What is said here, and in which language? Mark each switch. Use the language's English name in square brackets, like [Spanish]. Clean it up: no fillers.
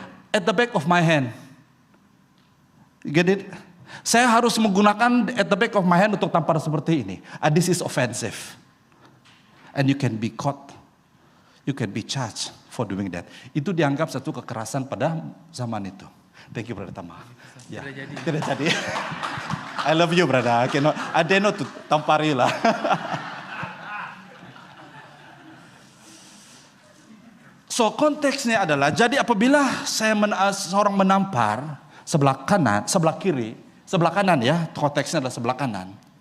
[English] At the back of my hand. Get it? [Malay] Saya harus menggunakan [English] at the back of my hand [Malay] untuk tampar seperti ini. [English] This is offensive. And you can be caught. You can be charged for doing that. [Malay] Itu dianggap satu kekerasan pada zaman itu. [English] Thank you, Brother Tama. [Malay] Ya, tidak jadi. [English] I love you, brother. I dare not to tampari lah. [Malay] So konteksnya adalah, jadi apabila seorang menampar sebelah kanan, sebelah kiri, sebelah kanan ya, konteksnya adalah sebelah kanan.